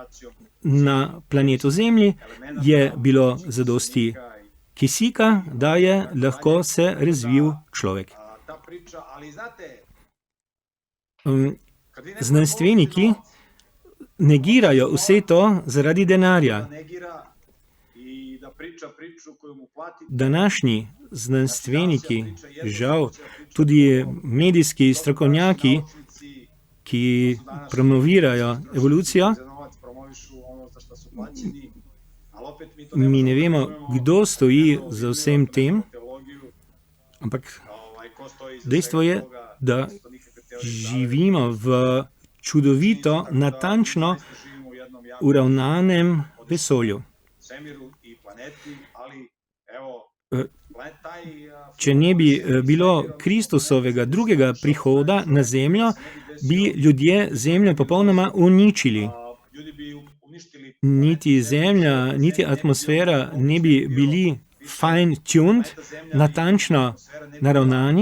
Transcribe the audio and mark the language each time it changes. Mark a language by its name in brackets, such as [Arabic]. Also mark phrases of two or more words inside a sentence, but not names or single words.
[Slovenian] Na planetu Zemlji je bilo zadosti kisika, da je lahko se razvil človek. [Serbian] ta priča, ali znate, kad vi neko [Slovenian] Znanstveniki negirajo vse to zaradi denarja. [Serbian] negira i da priča priču koju mu plati, [Slovenian] Današnji znanstveniki, žal tudi medijski strokovnjaki, [Serbian] naučnici [Slovenian] ki promovirajo evolucijo, [Serbian] za novac promovišu ono za što su plaćeni, ali opet mi to [Slovenian] mi ne vemo, [Serbian] razumemo, [Slovenian] kdo stoji za vsem tem, [Serbian] teologiju, [Slovenian] ampak [Serbian] ko stoji iza [Slovenian] dejstvo [Serbian] svega [Slovenian] je, [Serbian] toga, [Slovenian] da [Serbian] isto nikakve teorije [Slovenian] živimo v čudovito, natančno [Serbian] živimo u jednom jako [Slovenian] uravnanem vesolju. [Serbian] svemiru i planeti, ali evo, taj [Slovenian] Če ne bi bilo Kristusovega drugega prihoda na Zemljo, bi ljudje Zemljo popolnoma uničili. [Serbian] ljudi bi uništili [Slovenian] Niti Zemlja, niti atmosfera ne bi bili fine-tuned, natančno naravnani,